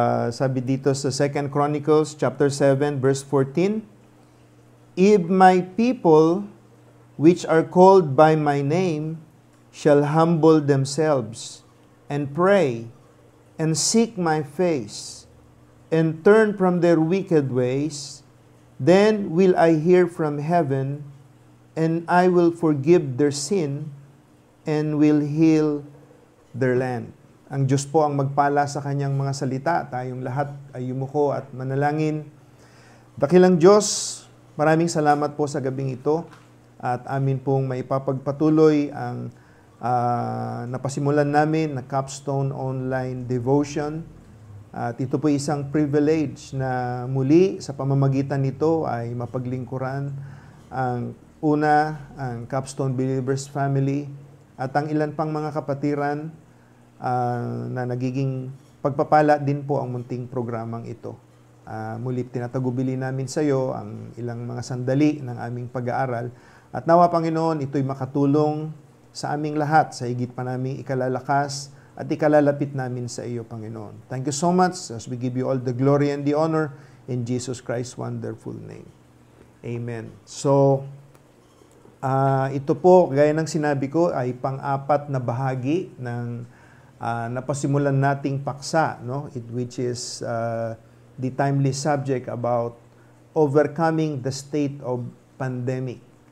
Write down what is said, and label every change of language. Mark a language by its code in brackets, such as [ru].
[tl] Sabi dito sa [en] 2 Chronicles chapter 7 verse 14, If my people which are called by my name shall humble themselves and pray and seek my face and turn from their wicked ways, then will I hear from heaven, and I will forgive their sin and will heal their land. [tl] Ang Diyos po ang magpala sa kanyang mga salita. Tayong lahat ay yumuko at manalangin. Dakilang Diyos, maraming salamat po sa gabing ito at amin pong maipapagpatuloy ang napasimulan namin na Capstone Online Devotion. At ito po isang privilege na muli sa pamamagitan nito ay mapaglingkuran ang ang Capstone Believers Family at ang ilan pang mga kapatiran na nagiging pagpapala din po ang munting programang ito. Muli tinatagubili namin sa iyo ang ilang mga sandali ng aming pag-aaral at nawa Panginoon ito'y makatulong sa aming lahat, sa higit pa naming ikalalakas at ikalalapit namin sa iyo, Panginoon. [en] Thank you so much as we give you all the glory and the honor in Jesus Christ's wonderful name. Amen. [tl] So, ito po, gaya ng sinabi ko, ay pang-apat na bahagi ng napasimulan nating paksa, no? [en] Which is the timely subject about overcoming the state of pandemic.